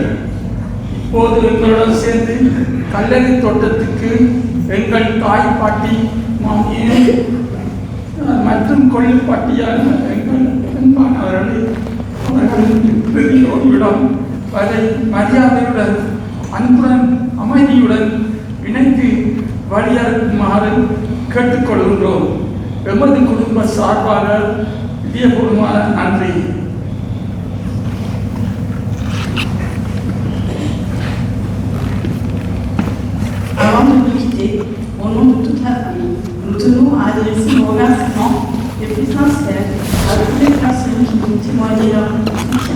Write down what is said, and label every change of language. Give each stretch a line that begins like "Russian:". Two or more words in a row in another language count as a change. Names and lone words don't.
Tamil: இப்போது எங்களுடன் சேர்ந்து கல்லறை தோட்டத்துக்கு எங்கள் தாய் பாட்டி மாமியும் மற்றும் கொள்ளுப்பாட்டியான எங்கள் அன்பானவர்களை அவர்களிடம் வரை மரியாதையுடன் அன்புடன் அமைதியுடன் இணைத்து வழியாறுமாறு கேட்டுக்கொள்கின்றோம். எமது குடும்ப சார்பாக இதயபூர்வமான நன்றி.
French: Avant de nous quitter, au nom de toute la famille, nous tenons à adresser nos remerciements les plus sincères à toutes les personnes qui nous témoignaient leur soutien.